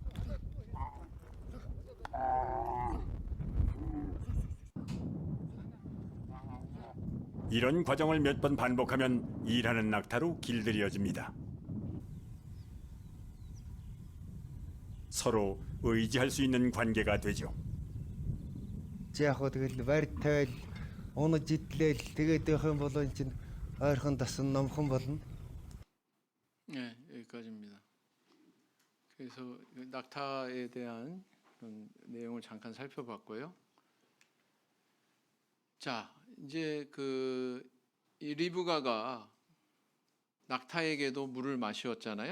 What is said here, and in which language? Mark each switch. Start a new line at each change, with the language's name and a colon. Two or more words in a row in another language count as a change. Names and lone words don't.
Korean: 이런 과정을 몇 번 반복하면 일하는 낙타로 길들여집니다. 서로 의지할 수 있는 관계가 되죠.
Mongolian: 제가 тэгэл барьтай оно житлэл тэгээд байх юм бол эн чинь ойрхон дасан номхон болно.
Korean: 네, 여기까지입니다. 그래서 낙타에 대한 그런 내용을 잠깐 살펴봤고요. 자, 이제 이 리브가가 낙타에게도 물을 마시었잖아요.